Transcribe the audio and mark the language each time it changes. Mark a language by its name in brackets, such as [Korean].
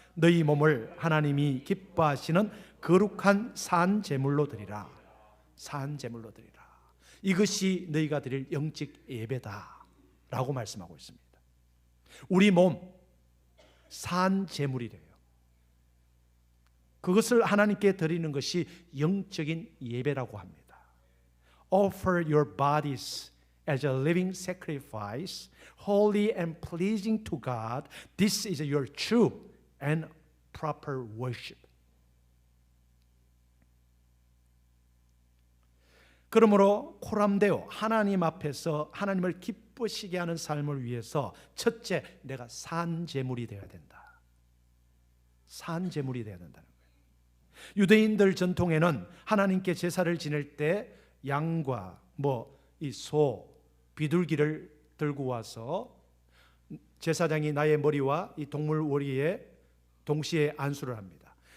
[Korean] 너희 몸을 하나님이 기뻐하시는 거룩한 산 제물로 드리라. 산 제물로 드리라. 이것이 너희가 드릴 영적 예배다 라고 말씀하고 있습니다. 우리 몸 산 제물이래요. 그것을 하나님께 드리는 것이 영적인 예배라고 합니다. [English] Offer your bodies as a living sacrifice, holy and pleasing to God. This is your true and proper worship. [Korean] 그러므로 코람데오 하나님 앞에서 하나님을 기쁘시게 하는 삶을 위해서 첫째, 내가 산 제물이 되어야 된다. 산 제물이 되어야 된다는 거예요. 유대인들 전통에는 하나님께 제사를 지낼 때 양과 이 소, 비둘기를 들고 와서 제사장이 나의 머리와 이 동물 머리에 동시에 안수를 합니다.